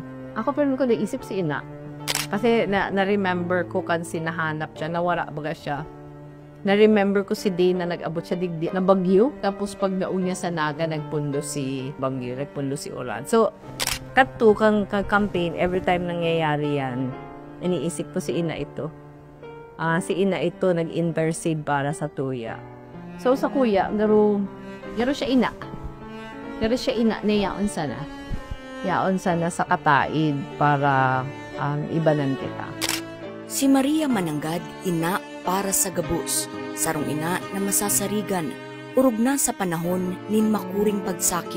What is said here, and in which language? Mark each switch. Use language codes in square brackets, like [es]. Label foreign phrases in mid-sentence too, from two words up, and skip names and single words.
[bik] Ako pero ko naisip si ina. Kasi na-remember ko kan sinahanap siya, nawara baga siya. Na-remember ko si Day na nag-abot siya digdi na bagyo. Tapos pag naunya sa Naga, nagpundo si bagyo, nagpundo si ulan. So, katu kang campaign, [en] every time [tl] nangyayari yan, iniisip ko si ina ito. [bik] Si ina ito nag-intercede para sa tuya. So, sa kuya, garo siya ina. Garo siya ina na yaon sana. Yaon sana sa kataid para ibanan kita. Si Maria Mananggad, ina para sa gabos, sarong ina na masasarigan, urog na sa panahon nin makuring pagsakit.